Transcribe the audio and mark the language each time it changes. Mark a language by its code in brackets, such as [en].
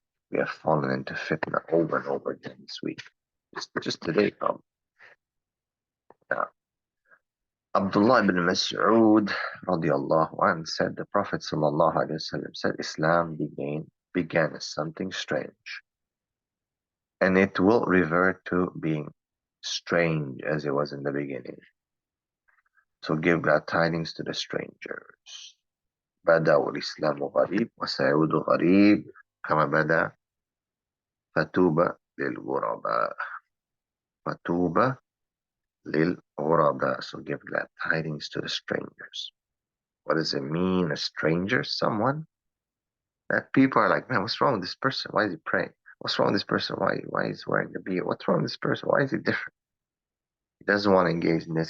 [en] We have fallen into fitna over and over again this week. Just today, Abdullah ibn Mas'ud radiallahu anh said, the Prophet sallallahu alaihi wasallam said, Islam began as something strange, and it will revert to being strange as it was in the beginning. So give glad tidings to the strangers. [ar] بدأ الإسلام غريب وسيعود غريب كما بدأ فتوبى للغرباء. فتوبى للغرباء. [en] So give glad tidings to the strangers. What does it mean, a stranger? Someone that people are like, man, what's wrong with this person? Why is he praying? What's wrong with this person? Why is he wearing the beard? What's wrong with this person? Why is he different? He doesn't want to engage in this.